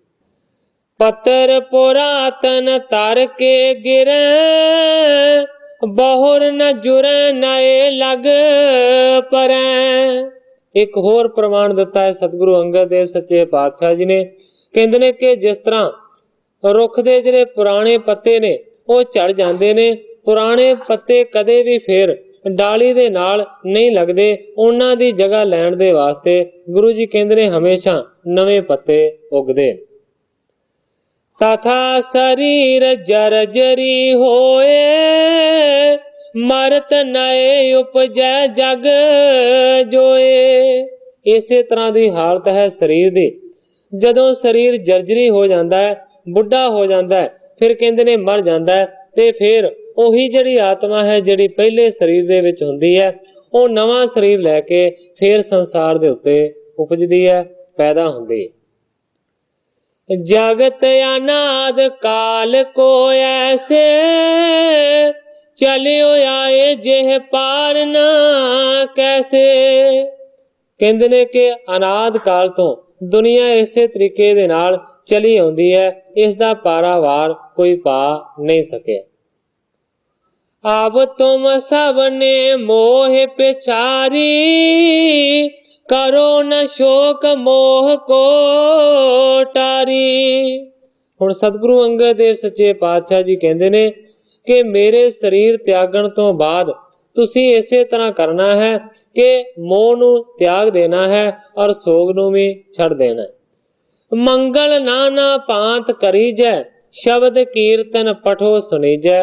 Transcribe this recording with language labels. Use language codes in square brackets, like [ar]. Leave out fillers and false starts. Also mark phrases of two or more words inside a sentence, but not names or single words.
[bra] पत्र पुरातन तर के गिरै बहुर न जुरै नए लग परै। [pa] ਇੱਕ ਹੋਰ ਪ੍ਰਮਾਣ ਦਿੱਤਾ ਹੈ ਸਤਿਗੁਰੂ ਅੰਗਦ ਦੇਵ ਸੱਚੇ ਪਾਤਸ਼ਾਹ ਜੀ ਨੇ। ਕਹਿੰਦੇ ਨੇ ਕਿ ਜਿਸ ਤਰ੍ਹਾਂ ਰੁੱਖ ਦੇ ਜਿਹੜੇ ਪੁਰਾਣੇ ਪੱਤੇ ਨੇ ਉਹ ਝੜ ਜਾਂਦੇ ਨੇ, ਪੁਰਾਣੇ ਪੱਤੇ ਕਦੇ ਵੀ ਫੇਰ ਡਾਲੀ ਦੇ ਨਾਲ ਨਹੀਂ ਲਗਦੇ, ਉਨ੍ਹਾਂ ਦੀ ਜਗ੍ਹਾ ਲੈਣ ਦੇ ਵਾਸਤੇ ਗੁਰੂ ਜੀ ਕਹਿੰਦੇ ਨੇ ਹਮੇਸ਼ਾ ਨਵੇਂ ਪੱਤੇ ਉਗਦੇ। [bra] तथा शरीर जर्जरी होए मरत नए उपजै जग जोए। [pa] ਇਸੇ ਤਰ੍ਹਾਂ ਦੀ ਹਾਲਤ ਹੈ ਸ਼ਰੀਰ ਦੀ। ਜਦੋਂ ਸ਼ਰੀਰ ਜਰਜਰੀ ਹੋ ਜਾਤਾ ਹੈ, ਬੁੱਢਾ ਹੋ ਜਾਤਾ ਹੈ, ਫਿਰ ਕਹਿੰਦੇ ਨੇ ਮਰ ਜਾਤਾ ਹੈ ਤੇ ਫਿਰ ਉਹੀ ਜਿਹੜੀ ਆਤਮਾ ਹੈ ਜਿਹੜੀ ਪਹਿਲੇ ਸਰੀਰ ਦੇ ਵਿੱਚ ਹੁੰਦੀ ਹੈ ਉਹ ਨਵਾਂ ਸਰੀਰ ਲੈ ਕੇ ਫੇਰ ਸੰਸਾਰ ਦੇ ਉੱਤੇ ਉਪਜਦੀ ਹੈ, ਪੈਦਾ ਹੁੰਦੀ ਹੈ। [bra] जगत अनाद काल को ऐसे चलिओ आए जिह पार ना कैसे। [pa] ਕਹਿੰਦੇ ਨੇ ਕਿ ਅਨਾਦ ਕਾਲ ਤੋਂ ਦੁਨੀਆ ਇਸੇ ਤਰੀਕੇ ਦੇ ਨਾਲ ਚਲੀ ਆਉਂਦੀ ਹੈ, ਇਸ ਦਾ ਪਾਰਾਵਾਰ ਕੋਈ ਪਾ ਨਹੀਂ ਸਕਿਆ। [bra] अब तुम सबने मोह पिछारी करो न शोक मोह को टारी। [pa] ਹੁਣ ਸਤਿਗੁਰੂ ਅੰਗਦ ਦੇਵ ਸੱਚੇ ਪਾਤਸ਼ਾਹ ਜੀ ਕਹਿੰਦੇ ਨੇ ਕਿ ਮੇਰੇ ਸਰੀਰ ਤਿਆਗਣ ਤੋਂ ਬਾਅਦ ਤੁਸੀਂ ਇਸੇ ਤਰ੍ਹਾਂ ਕਰਨਾ ਹੈ ਕਿ ਮੋਹ ਨੂੰ ਤਿਆਗ ਦੇਣਾ ਹੈ ਔਰ ਸੋਗ ਨੂੰ ਵੀ ਛੱਡ ਦੇਣਾ ਹੈ। [bra] मंगल नाना भांत करी जै शबद कीरतन पठो सुणीजै।